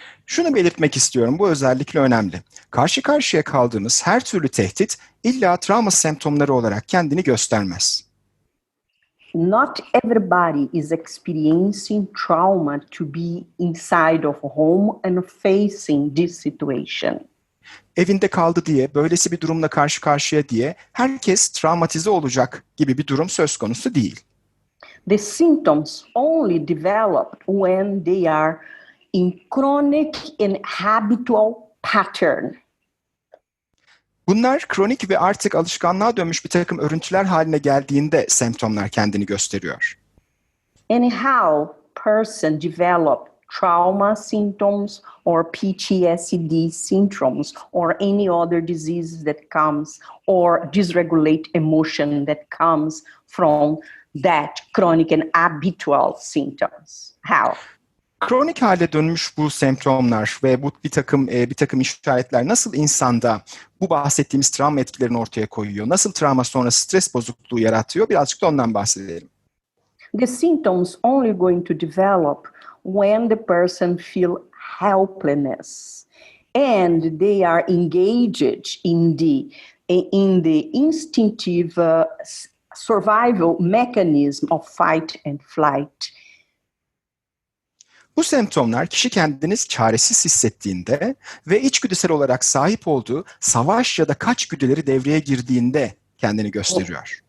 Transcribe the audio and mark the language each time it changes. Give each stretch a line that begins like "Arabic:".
Turkish: Şunu belirtmek istiyorum, bu özellikle önemli. Karşı karşıya kaldığımız her türlü tehdit illa travma semptomları olarak kendini göstermez.
English: Not everybody is experiencing trauma to be inside of home and facing this situation.
Turkish: Evinde kaldı diye, böylesi bir durumla karşı karşıya diye herkes travmatize olacak gibi bir durum söz konusu değil.
English: The symptoms only develop when they are in chronic and habitual pattern.
Turkish: Bunlar kronik ve artık alışkanlığa dönmüş bir takım örüntüler haline geldiğinde semptomlar kendini gösteriyor.
English: And how person develop trauma symptoms or PTSD symptoms or any other diseases that comes or dysregulate emotion that comes from that chronic and habitual symptoms. How?
Turkish: Kronik hale dönmüş bu semptomlar ve bu bir takım işaretler nasıl insanda bu bahsettiğimiz travma etkilerini ortaya koyuyor? Nasıl travma sonrası stres bozukluğu yaratıyor? Birazcık da ondan bahsedelim.
English: The symptoms only going to develop when the person feel helplessness and they are engaged in the instinctive survival mechanism of fight and flight.
Turkish: Bu semptomlar kişi kendini çaresiz hissettiğinde ve içgüdüsel olarak sahip olduğu savaş ya da kaç güdüleri devreye girdiğinde kendini gösteriyor.